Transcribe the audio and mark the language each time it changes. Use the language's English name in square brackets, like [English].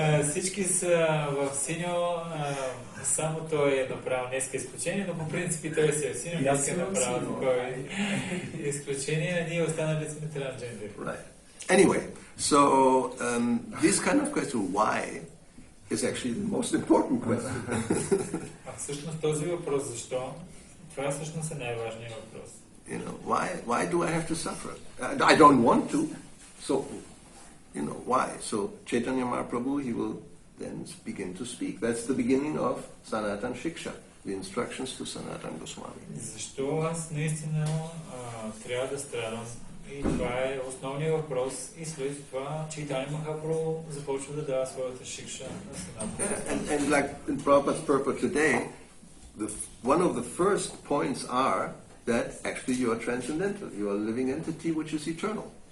[Bulgarian] Всички са в синьо, само той е направил днеска изключение, но по принцип той си е в синьо, днеска е направил такова изключение, а ние останали сме трансджендери. [English] Right. Anyway, so this kind of question, why, is actually the most important question. [Bulgarian] А всъщност този въпрос, защо? Това всъщност е най-важният въпрос. [English] You know, why do I have to suffer? I don't want to, so, you know, why? So Chaitanya Mahaprabhu, he will then begin to speak. That's the beginning of Sanatan Shiksha, the instructions to Sanatan Goswami. [Bulgarian] Защо аз наистина трябва да страдам? И това е основният въпрос. И след това Чайтания Махапрабху започва да дава своята шикша на Санатана. [English] And like in Prabhupada's purport today, one of the first points are that actually you are transcendental. You are a living entity which is eternal.